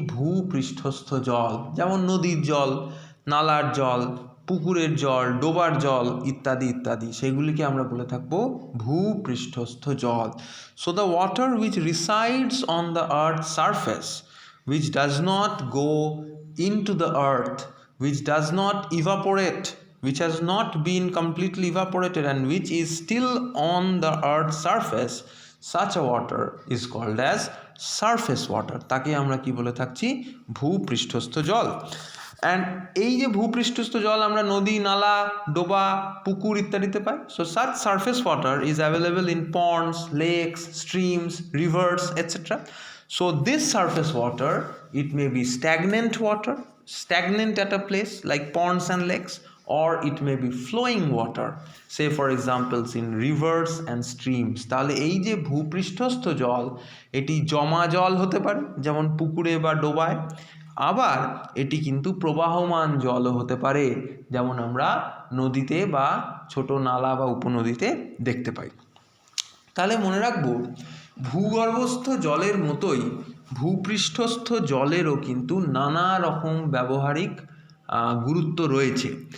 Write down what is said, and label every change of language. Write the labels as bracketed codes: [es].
[bn] ভূপৃষ্ঠস্থ জল। যেমন নদীর জল, নালার জল, পুকুরের জল, ডোবার জল ইত্যাদি ইত্যাদি, সেগুলিকে আমরা বলে থাকবো ভূপৃষ্ঠস্থ জল। [en] So the water which resides on the earth's surface, which does not go into the earth, which does not evaporate, which has not been completely evaporated and which is still on the earth's surface, such a water is called as surface water. [bn] তাকে আমরা কি বলে থাকছি? ভূপৃষ্ঠস্থ জল। And এই যে ভূপৃষ্ঠস্থ জল আমরা নদী, নালা, ডোবা, পুকুর ইত্যাদিতে পাই। [en] So such surface water is available in ponds, lakes, streams, rivers, etc. So this surface water, it may be stagnant water, stagnant at a place like ponds and lakes, or it may be flowing water, say for examples in rivers and streams. [bn] তাহলে এই যে ভূপৃষ্ঠস্থ জল, এটি জমা জল হতে পারে যেমন পুকুরে বা ডোবায়, আবার এটি কিন্তু প্রবাহমান জলও হতে পারে যেমন আমরা নদীতে বা ছোট নালা বা উপনদীতে দেখতে পাই। তাহলে মনে রাখবো ভূগর্ভস্থ জলের মতোই ভূপৃষ্ঠস্থ জলেরও কিন্তু নানা রকম ব্যবহারিক গুরুত্ব রয়েছে।